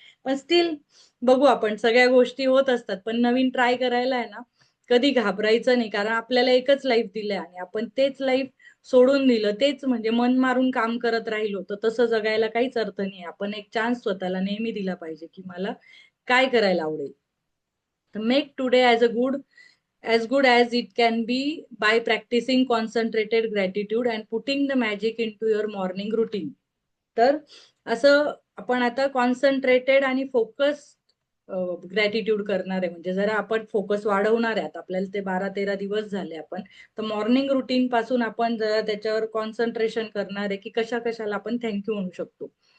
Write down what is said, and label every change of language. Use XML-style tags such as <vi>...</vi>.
<mr>पण स्टिल बघू आपण, सगळ्या गोष्टी होत असतात. पण नवीन ट्राय करायला आहे ना, कधी घाबरायचं नाही. कारण आपल्याला एकच लाईफ दिलंय आणि आपण तेच लाईफ सोडून दिलं, तेच म्हणजे मन मारून काम करत राहिलो, तर तसं जगायला काहीच अर्थ नाही. आपण एक चान्स स्वतःला नेहमी दिला पाहिजे, की मला काय करायला आवडेल.</mr> <en>Make today as good as it can be by practicing concentrated gratitude and putting the magic into your morning routine.</en> <mr>तर असं आपण आता कॉन्सन्ट्रेटेड आणि फोकस ग्रॅटिट्यूड करणार आहे. म्हणजे जरा आपण फोकस वाढवणार आहे. आता आपल्याला ते 12-13 दिवस झाले आपण. तर मॉर्निंग रुटीन पासून आपण जरा त्याच्यावर कॉन्सन्ट्रेशन करणार आहे, की कशा-कशाला आपण थँक म्हणू शकतो.</mr>